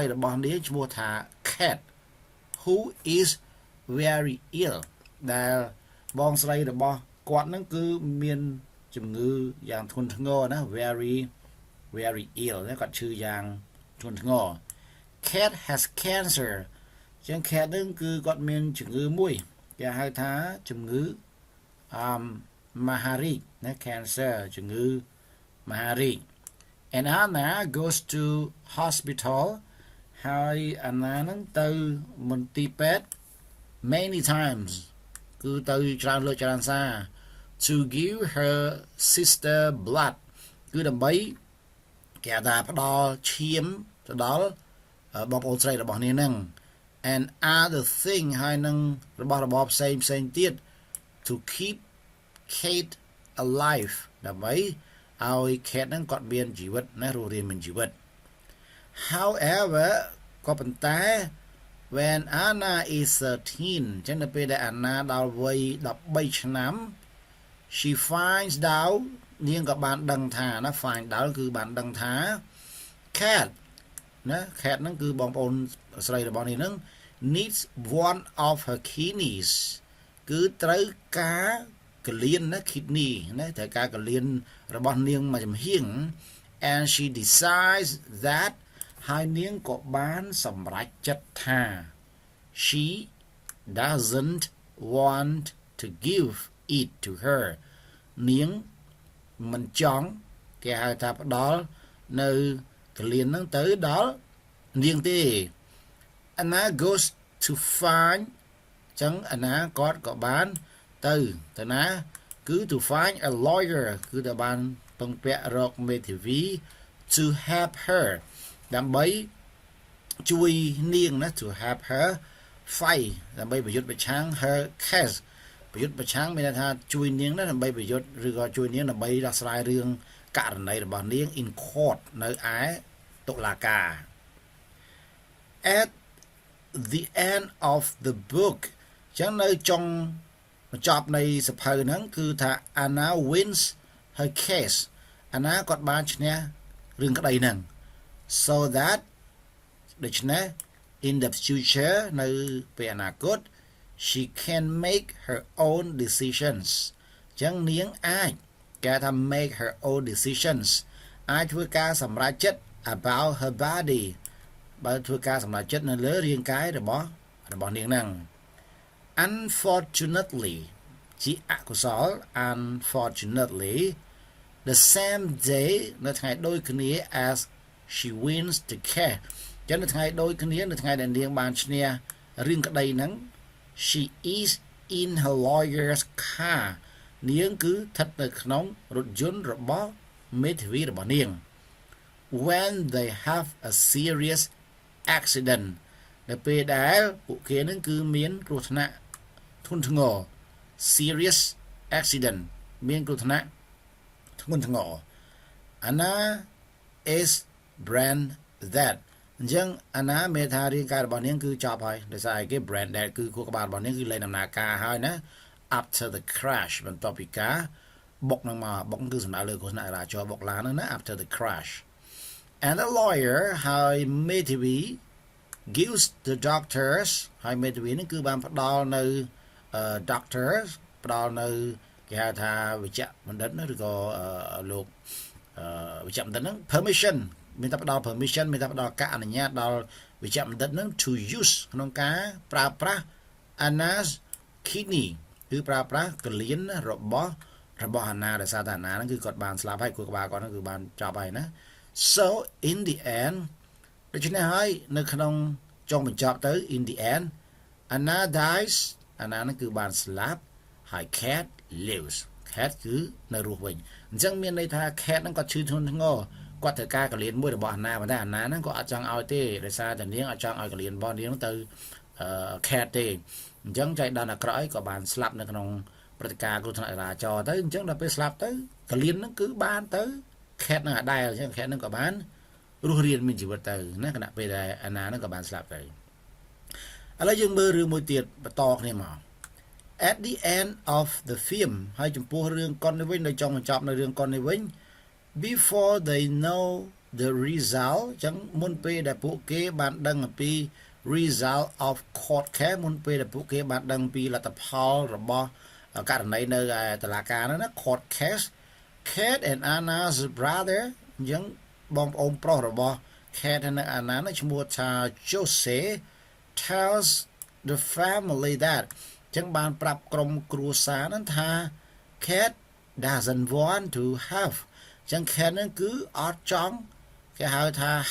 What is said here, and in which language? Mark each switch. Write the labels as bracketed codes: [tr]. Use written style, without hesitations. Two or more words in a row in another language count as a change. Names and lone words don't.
[km] របស់នាងឈ្មោះថា [en] Kat who is very ill [km] ដែលបងស្រីរបស់គាត់ហ្នឹងគឺមានជំងឺយ៉ាងធ្ងន់ធ្ងរណា [en] very ill [km] ណាគាត់ឈឺយ៉ាងធ្ងន់ធ្ងរ Kat [en] has cancer [km] ចឹង Kat ហ្នឹងគឺគាត់មានជំងឺមួយគេហៅថាជំងឺមហារីកណា cancer ជំ ងឺមហារីក [en] and Anna goes to hospital [km] ហើយ Anna ហ្នឹងទៅមន្ទីរពេទ្យ [en] many times [km] គឺទៅច្រើនលើកច្រើនសារ [en] to give her sister blood [km] គឺដើម្បីគេថាផ្ដល់ឈាមទៅដល់បងប្អូនស្រីរបស់នាងហ្នឹង [en] and other thing [km] ហើយនឹងរបស់របរផ្សេងទៀត [en] to keep Kate alive [km] ដើម្បីឲ្យ Kate ហ្នឹងគាត់មានជីវិតណារស់រានមានជីវិត however ក៏ប៉ុន្តែ [en] when Anna is 13 [km] ចឹងនៅពេលដែល Anna ដល់វ័យ13ឆ្នាំ [en] she finds out [km] នាងក៏បានដឹងថាណា [en] find out [km] គឺបានដឹងថា Kat ណា Kat ហ្នឹងគឺបងប្អូនស្រីរបស់នាងហ្នឹង [en] needs one of her kidneys [km] គឺត្រូវការកលៀនណា kidney ណាត្រូវការកលៀនរបស់នាងមួយចំហៀង [en] and she decides that [km] ហើយនាងក៏បានសម្រេចចិត្តថា [en] she doesn't want to give it to her [km] នាងមិនចង់គេហៅថាផ្ដល់នៅកលៀនហ្នឹងទៅដល់នាងទេ [en] Anna goes to find [km] ចឹងអាណាគាត់ក៏បានទៅណាគឺ [en] to find a lawyer [km] គឺទៅបានពឹងពាក់រកមេធាវី [en] to help her [km] ដើម្បីជួយនាងណា [en] to help her fight [km] ដើម្បីប្រយុទ្ធប្រឆាំង [en] her case [km] ប្រយុទ្ធប្រឆាំងមានន័យថាជួយនាងណាដើម្បីប្រយុទ្ធឬក៏ជួយនាងដើម្បីដោះស្រាយរឿងករណីរបស់នាង [en] in court [km] នៅឯតុលាការ [en] at the end of the book [km] ចឹងនៅចុងបញ្ចប់នៃសភៅហ្នឹងគឺថា [en] Anna wins her case [km] Anna គាត់បានឈ្នះរឿងក្តីហ្នឹង [en] so that [km] ដូច្នេះ [en] in the future [km] នៅពេលអនាគត [en] she can make her own decisions [km] ចឹងនាងអាចគេថា [en] make her own decisions [km] អាចធ្វើការសម្រេចចិត្ត [en] about her body [km] បើធ្វើការសម្រេចចិត្តនៅលើរាងកាយរបស់នាងហ្នឹង unfortunately ជាអកុសល [en] unfortunately the same day [km] នៅថ្ងៃដូចគ្នា [en] as she wins the case [km] ចឹងនៅថ្ងៃដូចគ្នានៅថ្ងៃដែលនាងបានឈ្នះរឿងក្តីហ្នឹង [en] she is in her lawyer's car [km] នាងគឺស្ថិតនៅក្នុងរថយន្តរបស់មេធាវីរបស់នាង [en] when they have a serious accident [km] នៅពេលដែលពួកគេនឹងគឺមានគ្រោះថ្នាក់ធ្ងន់ធ្ងរ [en] serious accident [km] មានគ្រោះថ្នាក់ធ្ងន់ធ្ងរ Anna [en] is brand that [km] អញ្ចឹង Anna មេថារាងកាយរបស់នាងគឺចប់ហើយដោយសារគេ [en] brand that [km] គឺខួរក្បាលរបស់នាងគឺលែងដំណើរការហើយណា [en] after the crash [km] បន្ទាប់ពីការបុកនឹងមកបុកគឺសំដៅលើគ្រោះថ្នាក់ចរាចរណ៍បុកឡានហ្នឹងណា [en] after the crash and the lawyer [km] ហើយមេធាវី [en] gives the doctors [km] ហើយមេធាវីហ្នឹងគឺបានផ្ដល់នៅ doctors ផ្ដល់នៅគេហៅថាវិជ្ជបណ្ឌិតណាឬក៏លោកវិជ្ជបណ្ឌិតហ្នឹង permission មានតែផ្ដល់ permission មានតែផ្ដល់ការអនុញ្ញាតដល់វិជ្ជបណ្ឌិតហ្នឹង [en] to use [km] ក្នុងការ ប្រើប្រាស់ [en] Anna's kidney [km] គឺប្រើប្រាស់កលៀនរបស់អាណាដោយសារតែអាណាហ្នឹងគឺគាត់បានស្លាប់ហើយគូក្បាលគាត់ហ្នឹងគឺបានចប់ហើយណា [en] so in the end [km] ដូច្នេះហើយនៅក្នុងចុងបញ្ចប់ទៅ [en] in the end Anna dies [km] Anna ហ្នឹងគឺបានស្លាប់ហើយ [en] Cat lives [km] Cat គឺនៅរស់វិញអញ្ចឹងមានន័យថា Cat ហ្នឹងគាត់ឈឺធ្ងន់ធ្ងរគាត់ត្រូវការកលៀនមួយរបស់អាណាប៉ុន្តែអាណាហ្នឹងក៏អត់ចង់ឲ្យទេដោយសារតែនាងអត់ចង់ឲ្យកលៀនរបស់នាងទៅ Cat ទេអញ្ចឹងចៃដន្យអាក្រក់អីក៏បានស្លាប់នៅក្នុងព្រឹត្តិការណ៍គ្រោះថ្នាក់ចរាចរណ៍ទៅអញ្ចឹងដល់ពេលស្លាប់ទៅកលៀនហ្នឹងគឺបានទៅ Cat ហ្នឹងអាដែលអញ្ចឹង Cat ហ្នឹងក៏បានរស់រានមានជីវិ តទៅណាគណៈពេលដែលអាណាហ្នឹងក៏បានស្លាប់ទៅឥឡូវយើងមើលរឿងមួយទៀតបន្តគ្នាមក [en] at the end of the film [km] ហើយចំពោះរឿងកុននេះ វិញនៅចុងបញ្ចប់នៅរឿងកុននេះវិញ [en] before they know the result [km] អញ្ចឹងមុនពេលដែលពួកគេបានដឹងអំពី result [en] of court case [km] មុនពេលដែលពួកគេបានដឹងពីលទ្ធផលរបស់ករណីនៅតុលាការហ្នឹងណា [en] court case Kate and Anna's brother [km] អញ្ចឹងបងប្អូនប្រុសរបស់ Kate និង Anna នោះឈ្មោះថា Jose [en] tells the family that [km] អញ្ចឹងបានប្រាប់ក្រុមគ្រួសារហ្នឹងថា [en] Kate doesn't want to have [km] អញ្ចឹង Kate ហ្នឹងគឺអត់ចង់គេហៅថា